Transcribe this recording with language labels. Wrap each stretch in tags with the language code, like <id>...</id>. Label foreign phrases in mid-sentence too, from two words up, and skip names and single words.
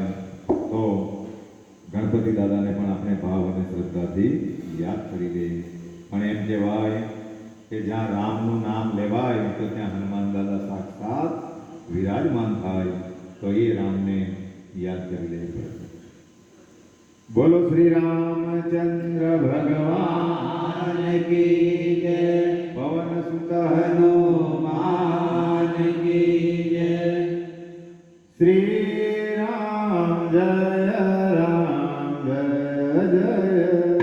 <gu>તો ગણપતિ દાદાને પણ આપણે ભાવ અને શ્રદ્ધાથી યાદ કરી દઈએ। પણ એમ કહેવાય કે જ્યાં રામનું નામ લેવાય તો ત્યાં હનુમાન દાદા સાક્ષાત વિરાજમાન થાય। તો એ રામને યાદ કરી લઈએ। બોલો શ્રી રામचंद्र</gu> <hi>भगवान की जय पवन सुत हनुमान की जय। श्री राम जय राम जय जय</hi>